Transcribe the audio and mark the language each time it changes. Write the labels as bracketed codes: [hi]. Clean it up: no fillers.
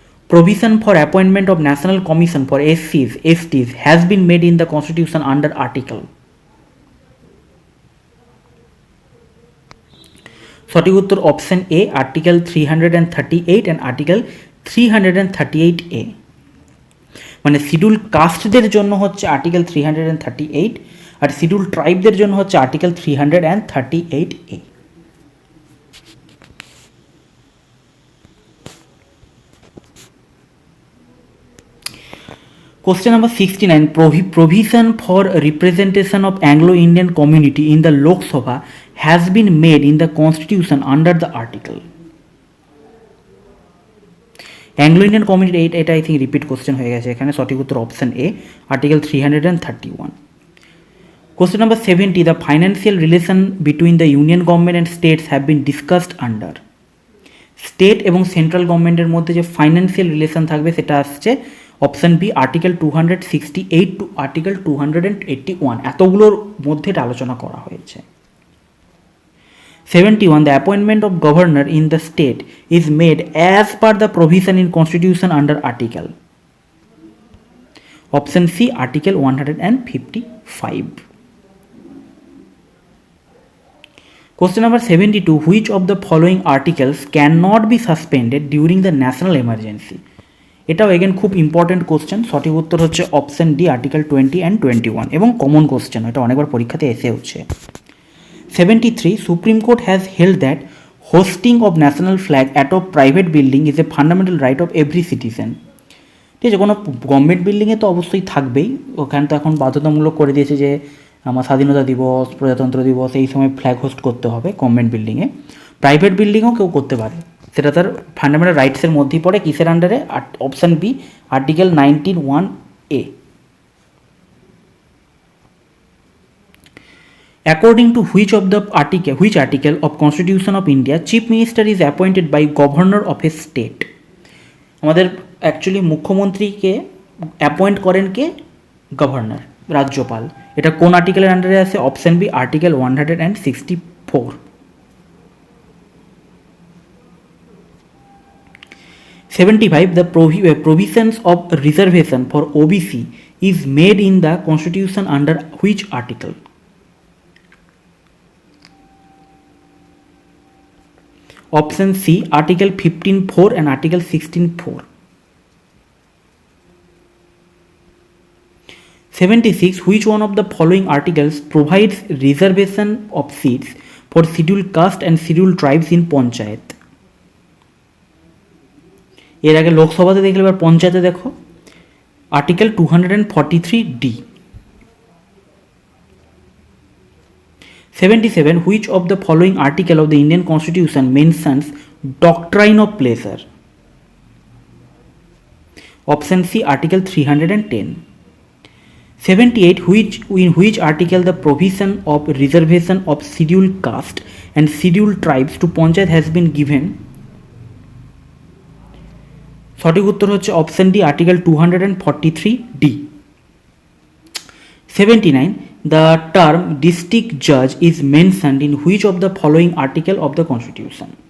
[en] Provision for appointment of National Commission for SCs, STs has been made in the Constitution under Article. [bn] সঠিক উত্তর option A article 338 and article 338A, মানে schedule কাস্টদের জন্য হচ্ছে article 338 আর schedule ট্রাইবদের জন্য হচ্ছে article 338A। [en] Question number 69, provision for representation of Anglo-Indian community in the Lok Sabha has been made in the constitution under the article. [bn] Anglo-Indian community, এটা [en] I think repeat question [bn] হয়ে গেছে এখানে, সঠিক উত্তর option A article 331। [en] Question number 70, the financial relation between the union government and states have been discussed under. [bn] State এবং central গভর্নমেন্টের মধ্যে যে ফাইন্যান্সিয়াল রিলেশন থাকবে সেটা আসছে option B article 268 two article 281, এতগুলোর মধ্যে এটা আলোচনা করা হয়েছে। [en] 71, the appointment of governor in the state is made as per the provision in constitution under article. Option C article 155. Question number 72, which of the following articles cannot be suspended during the national emergency? [bn] এটাও again খুব important question, সঠিক উত্তর হচ্ছে option D article 20 and 21, এবং common question, এটা অনেকবার পরীক্ষাতে এসে হচ্ছে। [en] 73, supreme court has held that hosting of national flag at of private building is a fundamental right of every citizen. [bn] ঠিক আছে, কোনো গভর্নমেন্ট বিল্ডিংয়ে তো অবশ্যই থাকবেই, ওখানে তো এখন বাধ্যতামূলক করে দিয়েছে যে আমার স্বাধীনতা দিবস, প্রজাতন্ত্র দিবস এই সময় ফ্ল্যাগ হোস্ট করতে হবে গভর্নমেন্ট বিল্ডিংয়ে। প্রাইভেট বিল্ডিংও কেউ করতে পারে, সেটা তার ফান্ডামেন্টাল রাইটসের মধ্যেই পড়ে। কিসের আন্ডারে? Option B article 19(1)(a। [en] According to which article of Constitution of India Chief Minister is appointed by Governor of a state? [bn] আমাদের অ্যাকচুয়ালি মুখ্যমন্ত্রীকে অ্যাপয়েন্ট করেন কে? গভর্নর, রাজ্যপাল। এটা কোন আর্টিকেলের আন্ডারে আছে? Option B article 164। [en] 75, the provisions of reservation for OBC is made in the constitution under which article? Option C article 15(4) and article 16(4). 76. Which one of the following articles provides reservation of seats for scheduled caste and scheduled tribes in panchayat? [bn] এর আগে লোকসভাতে দেখলে এবার পঞ্চায়েতে দেখো, article 243D. [en] 77. Which of the following article of the Indian Constitution mentions doctrine of pleasure? Option C, article 310. 78. In which article the provision of reservation of scheduled caste and scheduled tribes to panchayat has been given? [bn] সঠিক উত্তর হচ্ছে option D, article 243D. [en] 79. The term district judge is mentioned in which of the following article of the Constitution?